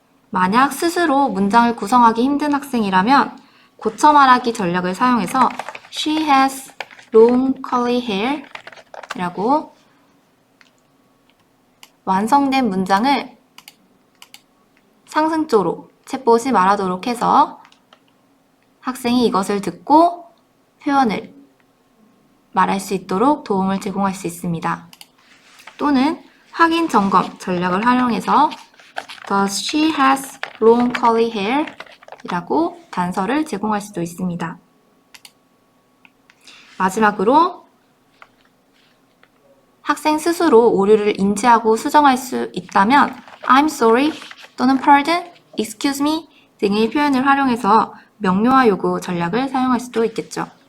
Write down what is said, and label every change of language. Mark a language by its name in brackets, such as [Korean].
[Korean] 만약 스스로 문장을 구성하기 힘든 학생이라면 고쳐 말하기 전략을 사용해서 [English] she has long curly hair [Korean] 라고 완성된 문장을 상승조로 챗봇이 말하도록 해서 학생이 이것을 듣고 표현을 말할 수 있도록 도움을 제공할 수 있습니다. 또는 확인 점검 전략을 활용해서 [English] Does she has long curly hair? [Korean] 이라고 단서를 제공할 수도 있습니다. 마지막으로 학생 스스로 오류를 인지하고 수정할 수 있다면 [English] I'm sorry [Korean] 또는 pardon, excuse me 등의 표현을 활용해서 명료화 요구 전략을 사용할 수도 있겠죠.